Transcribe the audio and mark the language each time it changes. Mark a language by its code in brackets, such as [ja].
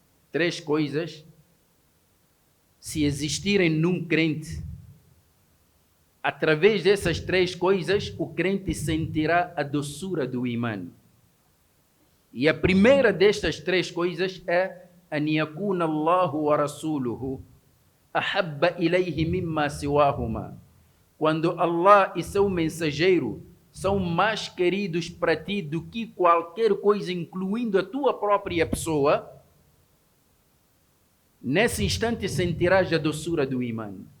[pt] Três coisas, se existirem num crente, através dessas três coisas, o crente sentirá a doçura do imã. E a primeira destas três coisas é [ar] أن يكون الله ورسوله أحب إليه مما سواهما. [pt] Quando Allah e seu mensageiro são mais queridos para ti do que qualquer coisa, incluindo a tua própria pessoa, nesse instante sentirás a doçura do imã.